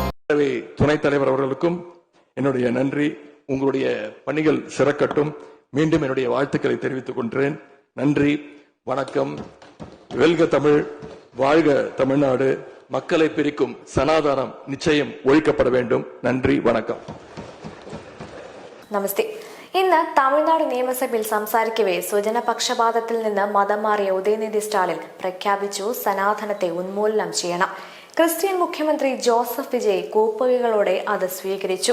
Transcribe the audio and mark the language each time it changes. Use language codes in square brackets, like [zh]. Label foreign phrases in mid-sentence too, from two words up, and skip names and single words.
[ta] துணைத் தலைவர் அவர்களுக்கும் என்னுடைய நன்றி. உங்களுடைய பணிகள் சிறக்கட்டும். மீண்டும் என்னுடைய வாழ்த்துக்களை தெரிவித்துக் கொள்கிறேன். நன்றி, வணக்கம். வெல்க தமிழ், வாழ்க தமிழ்நாடு. மக்களை பிரிக்கும் சனாதானம் நிச்சயம் ஒழிக்கப்பட வேண்டும். [ml] നന്ദി, വണക്കം. നമസ്തേ. ഇന്ന് തമിഴ്നാട് നിയമസഭയിൽ സംസാരിക്കവേ സ്വജനപക്ഷപാതത്തിൽ നിന്ന് മതം മാറിയ ഉദയനിധി സ്റ്റാലിൻ പ്രഖ്യാപിച്ചു സനാതനത്തെ ഉന്മൂലനം ചെയ്യണം. ക്രിസ്ത്യൻ മുഖ്യമന്ത്രി ജോസഫ് വിജയ് കൂപ്പുകകളോടെ അത് സ്വീകരിച്ചു.